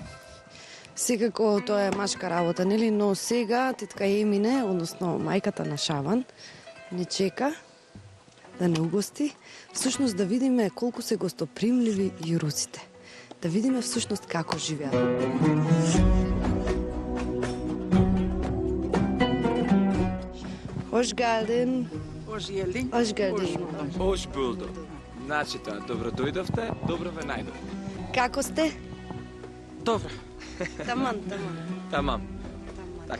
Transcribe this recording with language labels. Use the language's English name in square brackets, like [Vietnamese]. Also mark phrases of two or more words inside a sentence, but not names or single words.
[Macedonian] Секако тоа е машка работа, нели? Но сега тетка Емине, односно мајката на Шабан, не чека да не угости. Всушност да видиме колку се гостопримливи јуруците. Да видиме всушност како живеат. [Turkish] Hoş geldin. Hoş geldin. Hoş geldin. Hoş bulduk. [Macedonian] Значи тоа, добро дојдовте, добро ве најдовте. Како сте? Добро. Таман. Тамам. Така.